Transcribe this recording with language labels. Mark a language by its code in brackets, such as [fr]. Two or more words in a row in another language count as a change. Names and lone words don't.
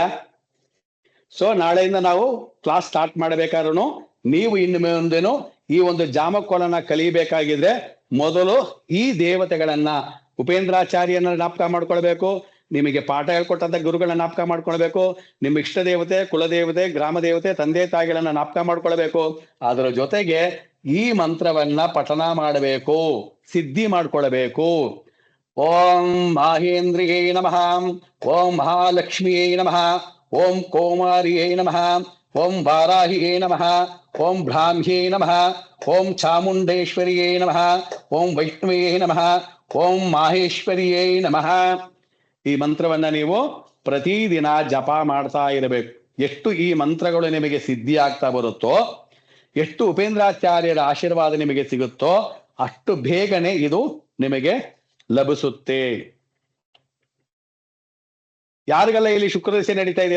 [kn] ಸೊ ನಾಳೆಯಿಂದ ನಾವು ಕ್ಲಾಸ್ ಸ್ಟಾರ್ಟ್ ಮಾಡಬೇಕಾದ್ರೂ ನೀವು ಇನ್ನು ಮುಂದೇನು ಈ ಒಂದು ಜಾಮಕೋಲನ ಕಲಿಬೇಕಾಗಿದ್ರೆ ಮೊದಲು ಈ ದೇವತೆಗಳನ್ನ, ಉಪೇಂದ್ರಾಚಾರ್ಯನ ಜ್ಞಾಪಕ ಮಾಡ್ಕೊಳ್ಬೇಕು. ನಿಮಗೆ ಪಾಠ ಹೇಳ್ಕೊಟ್ಟಂತ ಗುರುಗಳನ್ನ ಜ್ಞಾಪಕ ಮಾಡ್ಕೊಳ್ಬೇಕು. ನಿಮ್ಮ ಇಷ್ಟ ದೇವತೆ, ಕುಲದೇವತೆ, ಗ್ರಾಮ ದೇವತೆ, ತಂದೆ ತಾಯಿಗಳನ್ನ ಜ್ಞಾಪಕ ಮಾಡ್ಕೊಳ್ಬೇಕು. ಅದರ ಜೊತೆಗೆ ಈ ಮಂತ್ರವನ್ನ ಪಠನ ಮಾಡಬೇಕು, ಸಿದ್ಧಿ ಮಾಡ್ಕೊಳ್ಬೇಕು. [sa] ಓಂ ಮಾಹೇಂದ್ರಿಯೇ ನಮಃ, ಓಂ ಮಹಾಲಕ್ಷ್ಮಿಯೇ ನಮಃ, ಓಂ ಕೌಮಾರಿಯೇ ನಮಃ, ಓಂ ವಾರಾಹಿಯೇ ನಮಃ, ಓಂ ಬ್ರಾಹ್ಮ್ಯೇ ನಮಃ, ಓಂ ಚಾಮುಂಡೇಶ್ವರಿಯೇ ನಮಃ, ಓಂ ವೈಷ್ಣವೇ ನಮಃ, ಓಂ ಮಾಹೇಶ್ವರಿಯೇ ನಮಃ. [kn] ಈ ಮಂತ್ರವನ್ನ ನೀವು ಪ್ರತಿದಿನ ಜಪ ಮಾಡ್ತಾ ಇರಬೇಕು. ಎಷ್ಟು ಈ ಮಂತ್ರಗಳು ನಿಮಗೆ ಸಿದ್ಧಿ ಆಗ್ತಾ ಬರುತ್ತೋ, ಎಷ್ಟು ಉಪೇಂದ್ರಾಚಾರ್ಯರ ಆಶೀರ್ವಾದ ನಿಮಗೆ ಸಿಗುತ್ತೋ ಅಷ್ಟು ಬೇಗನೆ ಇದು ನಿಮಗೆ ಲಭಿಸುತ್ತೆ. ಯಾರಿಗೆಲ್ಲ ಇಲ್ಲಿ ಶುಕ್ರ ದಶೆ ನಡೀತಾ ಇದೆ?